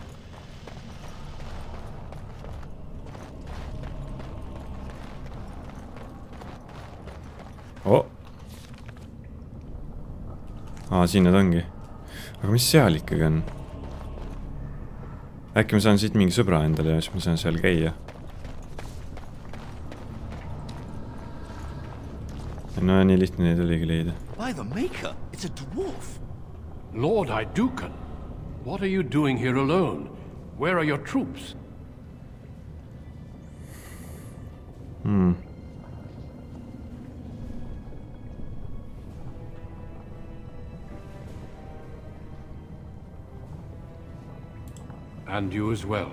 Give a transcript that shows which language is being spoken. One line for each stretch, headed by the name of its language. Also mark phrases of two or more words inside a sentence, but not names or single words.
Estonian: Siin nad ongi. Aga mis seal ikkagi on? Äkki ma saan siit mingi sõbra endale ja siis ma saan seal käia. No nii lihtne neid oligi leida.
English: By the maker, it's a dwarf. Lord Aidukan. What are you doing here alone? Where are your troops? And you as well.